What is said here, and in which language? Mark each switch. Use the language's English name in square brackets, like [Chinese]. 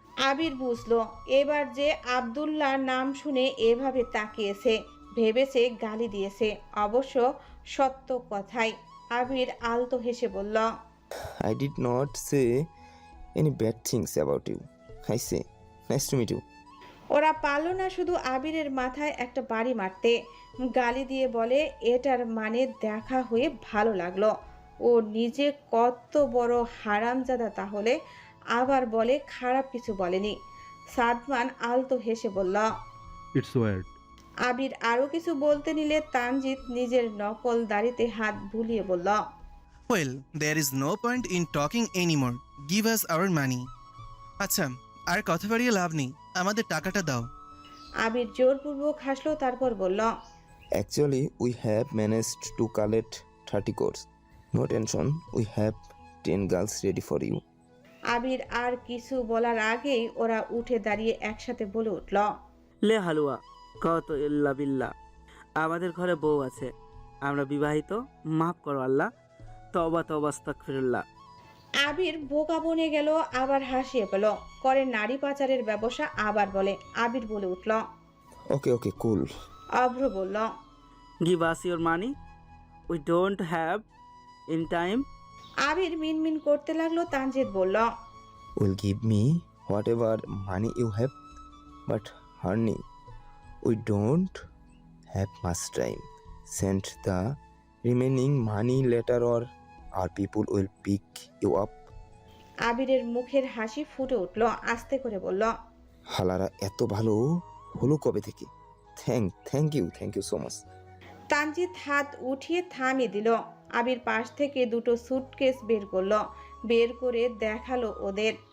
[Bangla] আবির বুঝলো এবার যে আব্দুল্লাহ নাম শুনে এভাবে তাকিয়েছে, ভেবেছে গালি দিয়েছে। অবশ্য সত্য কথাই। আবির আলতো হেসে বলল, [English] I did not say any bad things about you. I say, nice to meet you. [Bangla] ওরা পারল না শুধু আবিরের মাথায় একটা বাড়ি মারতে। গালি দিয়ে বলে, এটার মানে দেখা হয়ে ভালো লাগলো। ও নিজে কত বড় হারামজাদা তাহলে, আবার বলে খারাপ কিছু বলেনি। সাদমান আলতো হেসে বলল। [English] It's weird. [Bangla] আবির আরো কিছু বলতে নিলে তানজিৎ নিজের নকল দাড়িতে হাত বুলিয়ে বলল, [English] Well, there is no point in talking anymore. Give us our money. [Bangla] আচ্ছা, আর কথা বাড়িয়ে লাভ নেই, আমাদের টাকাটা দাও। আবির জোরপূর্বক হাসলো, তারপর বলল, [English] Actually, we have managed to collect 30 crores. No tension, we have 10 girls ready for you. [Bangla] আবির আর কিছু বলার আগেই ওরা উঠে দাঁড়িয়ে একসাথে বলে উঠল, লে হালুয়া কত ইল্লা বিল্লাহ, আমাদের ঘরে বউ আছে, আমরা বিবাহিত, মাফ করো আল্লাহ, তওবা তওবা আস্তাগফিরুল্লাহ। আবির বোকা বনে গেল, আবার হাসিয়ে পেল। করে নারী পাচারের ব্যবসা আবার বলে। আবির বলে উঠল। [English] Okay, cool. [Bangla] অভ্র বলল, [English] Give us your money, we don't have in time. [Bangla] আবির মিনমিন করতে লাগলো। তানজিৎ বলল, [English] Will give me whatever money you have, but honey, we don't have much time. Send the remaining money later or our people will pick you up. [Bangla] আবিরের মুখের হাসি ফুটে উঠল, আস্তে করে বলল, হালারা এত ভালো হলো কবে থেকে? [English] Thank you so much. [Bangla] Tanjid হাত উঠিয়ে থামিয়ে দিল। আবির পাশ থেকে দুটো সুটকেস বের করলো, বের করে দেখালো ওদের।